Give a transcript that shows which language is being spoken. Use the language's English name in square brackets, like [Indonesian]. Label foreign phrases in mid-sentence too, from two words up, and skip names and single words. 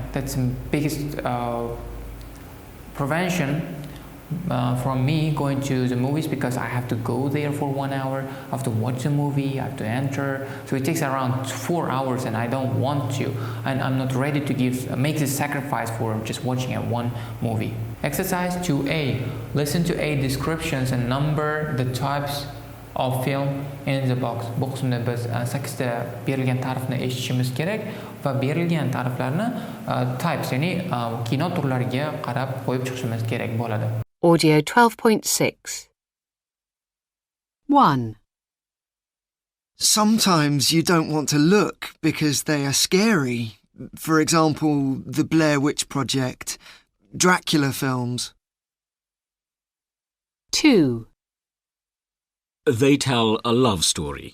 [English] That's the biggest prevention from me going to the movies, because I have to go there for 1 hour, I have to watch the movie, I have to enter, so it takes around 4 hours, and I don't want to, and I'm not ready to make this sacrifice for just watching one movie. Exercise 2A. Listen to 8 descriptions and number the types of film in the box. [Uzbek] Bu qismda biz 8 ta berilgan ta'rifni eshitishimiz kerak va berilgan ta'riflarni types, ya'ni kino turlariga qarab qo'yib chiqishimiz kerak bo'ladi. [English] Audio 12.6. 1. Sometimes you don't want to look because they are scary. For example, the Blair Witch Project, Dracula films. 2. They tell a love story.